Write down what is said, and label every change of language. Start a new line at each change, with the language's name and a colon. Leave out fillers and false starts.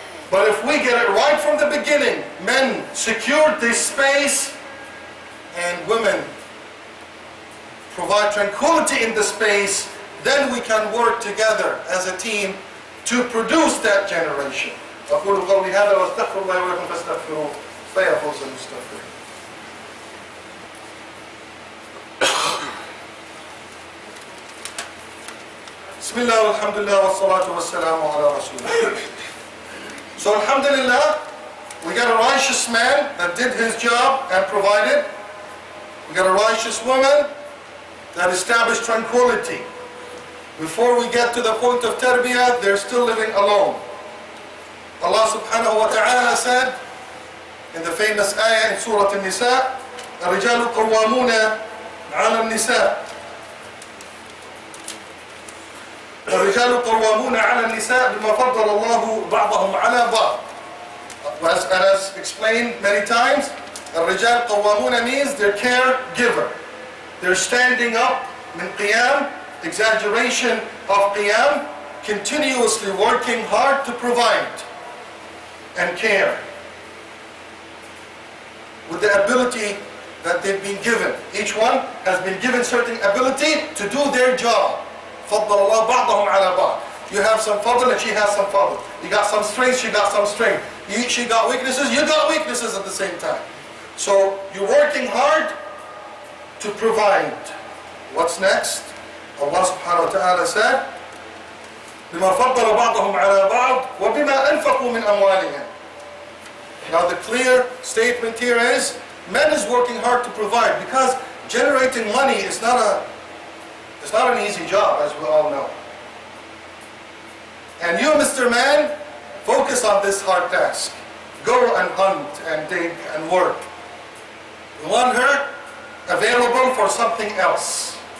English: But if we get it right from the beginning, men secured this space and women provide tranquility in the space, then we can work together as a team to produce that generation.
Arabic: أقول قولي هذا واستغفر الله ولكم فاستغفروه فيفوز المستغفرين. بسم الله والحمد لله والصلاة والسلام على رسول الله.
English: So alhamdulillah, we got a righteous man that did his job and provided. We got a righteous woman that established tranquility. Before we get to the point of tarbiyah, they're still living alone. Allah subhanahu wa ta'ala said in the famous ayah in Surah An-Nisa,
Arabic: الرجال قوامون على النساء الرجال قوامون على النساء بما فضل الله بعضهم على بعض.
English: As explained many times,
Arabic: الرجال قوامون
English: means they're caregiver. They're standing up
Arabic: من قيام,
English: exaggeration of qiyam, continuously working hard to provide and care with the ability that they've been given. Each one has been given certain ability to do their job.
Arabic: فضل الله بعضهم على بعض.
English: You have some fadl and she has some fadl. You got some strength, she got some strength. She got weaknesses, you got weaknesses at the same time. So you're working hard to provide. What's next? Allah subhanahu wa ta'ala said,
Arabic: بما فضل بعضهم على بعض وبما أنفقوا من أموالهم.
English: Now the clear statement here is, men is working hard to provide, because generating money is not an easy job, as we all know. And you, Mr. Man, focus on this hard task. Go and hunt and dig and work. You want her available for something else.